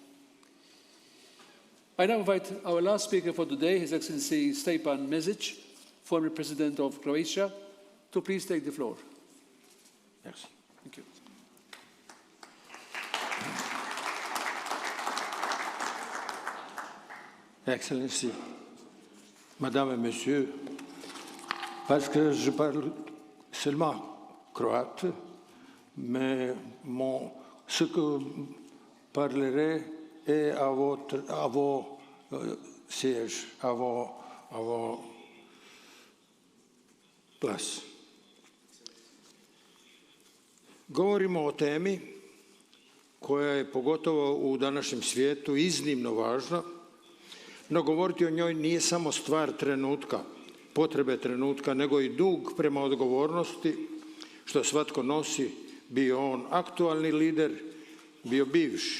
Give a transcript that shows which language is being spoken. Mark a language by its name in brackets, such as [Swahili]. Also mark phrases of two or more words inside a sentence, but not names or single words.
[English] I now invite our last speaker for today, His Excellency Stjepan Mesić, former President of Croatia, to please take the floor. Yes. Thank you. Excellency, [French] Madame et Monsieur, parce que je parle seulement croate, mais ce que parlerai est à vos sièges, à vos places. [Croatian] Govorimo o temi koja je pogotovo u današnjem svijetu iznimno važna, no govoriti o njoj nije samo stvar trenutka, potrebe trenutka, nego i dug prema odgovornosti što svatko nosi bio on aktualni lider, bio bivši.